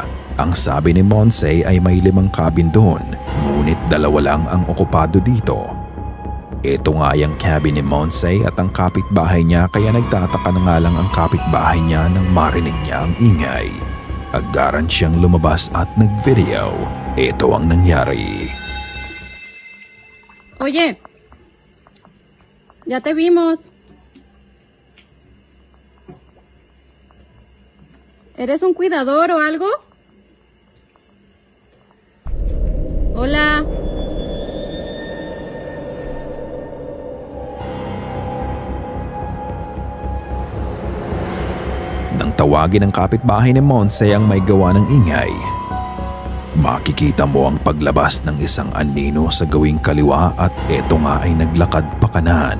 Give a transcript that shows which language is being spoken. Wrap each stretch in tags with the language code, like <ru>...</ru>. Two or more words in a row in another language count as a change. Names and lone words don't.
<tl>Ang sabi ni Monse ay may 5 cabin doon, ngunit 2 lang ang okupado dito. Ito nga yung cabin ni Monse at ang kapitbahay niya, kaya nagtataka na nga lang ang kapitbahay niya nang marinig niya ang ingay. Agaran siyang lumabas at nag-video. ito ang nangyari.</tl> <es>Oye, ya te vimos. ¿Eres un cuidador o algo? Hola.</es> <tl>Nang tawagin ang kapitbahay ni Monse ang may gawa ng ingay, makikita mo ang paglabas ng isang anino sa gawing kaliwa at eto nga ay naglakad pa kanan.</tl>